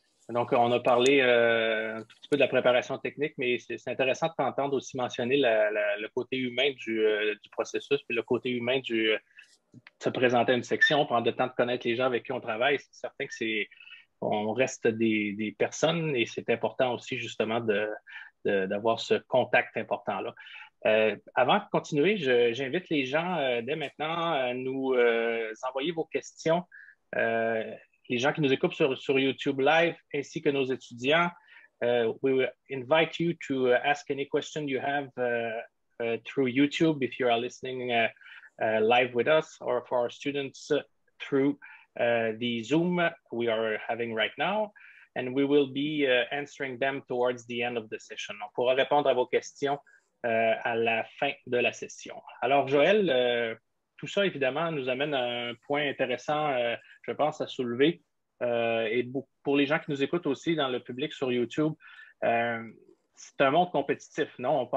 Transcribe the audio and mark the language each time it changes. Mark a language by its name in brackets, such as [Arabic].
[French] Donc, on a parlé un tout petit peu de la préparation technique, mais c'est intéressant de t'entendre aussi mentionner le côté humain du processus, puis le côté humain de se présenter à une section, prendre le temps de connaître les gens avec qui on travaille. C'est certain que on reste des personnes, et c'est important aussi justement d'avoir ce contact important-là. Avant de continuer, j'invite les gens dès maintenant à nous envoyer vos questions. Les gens qui nous écoutent sur YouTube Live, ainsi que nos étudiants, [English] we will invite you to ask any question you have through YouTube if you are listening live with us, or for our students through the Zoom we are having right now. And we will be answering them towards the end of the session. [French] On pourra répondre à vos questions à la fin de la session. Alors, Joël, tout ça, évidemment, nous amène à un point intéressant, je pense, à soulever. Et pour les gens qui nous écoutent aussi dans le public sur YouTube, c'est un monde compétitif, non?